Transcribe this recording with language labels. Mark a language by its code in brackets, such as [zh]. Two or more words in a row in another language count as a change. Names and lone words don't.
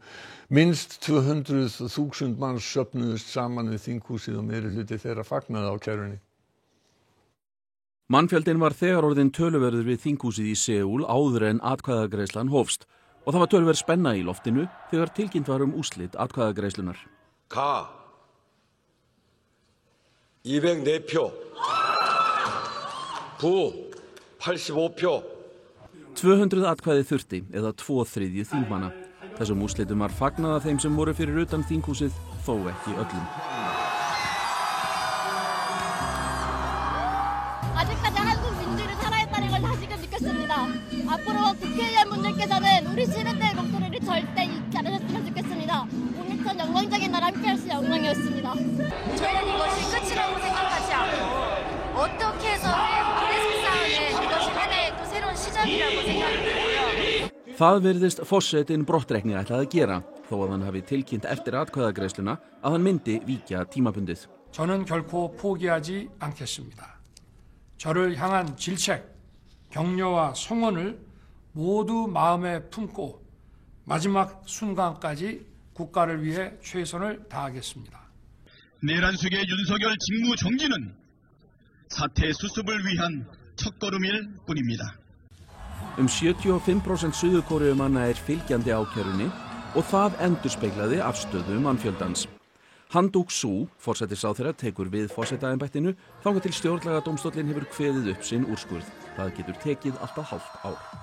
[is] Minnst 200.000 manns söfnuðust saman við þinghúsið og meirihluti þeirra fagnaði ákærunni. Mannfjöldinn var þegar orðinn töluverður við þinghúsið í Seúl áður en atkvæðagreiðslan hófst og það var töluverð spenna í loftinu þegar tilkynnt var úrslit atkvæðagreiðslunar. [ko] 204표, 부 85표. [is] 200 atkvæði þurfti eða 2/3 þingmanna. Þessum úrslitum var fagnað af þeim sem voru fyrir utan þinghúsið, þó ekki öllum. [ko] 아직까지 한국 민주를 살아있다는 걸 다시금 느꼈습니다. 앞으로 국회의원분들께서는 우리 시민들의 목소리를 절대 잊지 않으셨으면 좋겠습니다. 오늘처럼 영광적인 날 함께할 수 영광이었습니다. 저희는 이것이 끝이라고 생각하지 않고 어떻게 해서든 우리 세상에 이것이 하나의 또 새로운 시작이라고 생각하고요. [is] Það virðist forsetinn brottrekni ætlað að gera, þó að hann hafi tilkynnt eftir atkvæðagreiðsluna að hann myndi víkja tímabundið. [ko] 저는 결코 포기하지 않겠습니다. 저를 향한 질책, 격려와 성원을 모두 마음에 품고 마지막 순간까지 국가를 위해 최선을 다하겠습니다. 내란숙의 윤석열 직무 정지는 사태 수습을 위한 첫걸음일 뿐입니다. [is] 75% Suður-Kóreumanna fylgjandi ákærunni og það endurspeglaði afstöðu mannfjöldans. Han Duck-soo, forsætisráðherra, tekur við forsetaembættinu þangað til stjórnlagadómstóllinn hefur kveðið upp sinn úrskurð. Það getur tekið alltaf hálft ár.